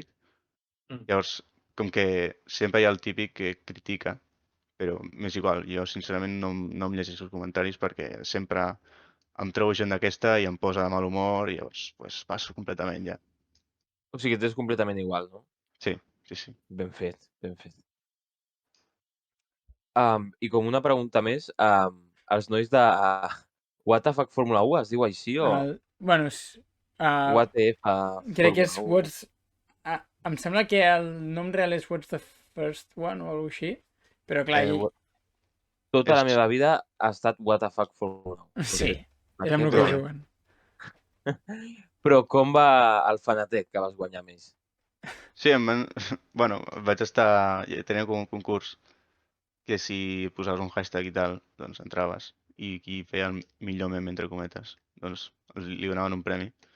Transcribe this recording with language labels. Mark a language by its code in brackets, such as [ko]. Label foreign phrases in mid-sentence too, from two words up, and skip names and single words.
[ca] Llavors, com que sempre hi ha el típic que critica, però m'és igual, jo sincerament no em llegeixo els comentaris perquè sempre em trobo gent d'aquesta i em posa de mal humor i llavors pues, passo completament ja. O sigui, t'és completament igual, no? Sí. Ben fet. I com una pregunta més, els nois de What the fuck Fórmula 1 es diu així o Bueno, [en] What if [ca] crec que és Fórmula 1? em sembla que el nom real és What's the First One o alguna així, però clar, Tota la meva vida ha estat What the fuck Fórmula 1. sí, és amb el que juguen. Però com va el Fanatec que vas guanyar més? Sí, bueno, vaig estar... Tenia com un concurs que si posaves un hashtag i tal, doncs entraves. I qui feia el millor meme, entre cometes, doncs li donaven un premi.